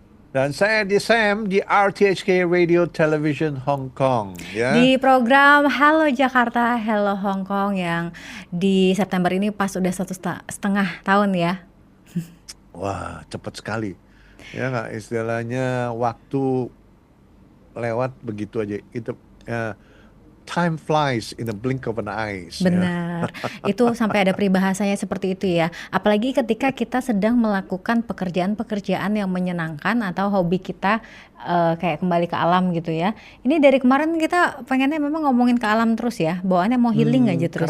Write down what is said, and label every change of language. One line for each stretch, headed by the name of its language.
Indonesian: Dan saya Sam di RTHK Radio Television Hong Kong. Ya. Di program Halo Jakarta, Hello Hong Kong yang di September ini pas udah 1,5 tahun ya. Wah, cepat sekali. Ya nggak, istilahnya waktu lewat begitu aja. Itu
English: time flies in the blink of an eye.
Indonesian: Benar, itu sampai ada peribahasanya seperti itu ya. Apalagi ketika kita sedang melakukan pekerjaan-pekerjaan yang menyenangkan atau hobi kita kayak kembali ke alam gitu ya. Ini dari kemarin kita pengennya memang ngomongin ke alam terus ya, bawaannya mau healing aja terus